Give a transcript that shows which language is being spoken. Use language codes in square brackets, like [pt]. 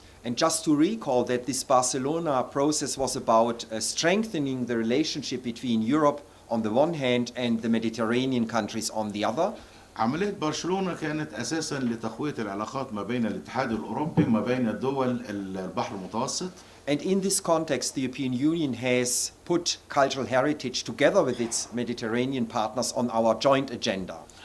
[en] And just to recall that this Barcelona process was about strengthening the relationship between Europe on the one hand and the Mediterranean countries on the other. [ar] عملية برشلونة كانت أساسا لتقوية العلاقات ما بين الاتحاد الأوروبي وما بين دول البحر المتوسط. [en] And in this context, the European Union has put cultural heritage together with its Mediterranean partners on our joint agenda.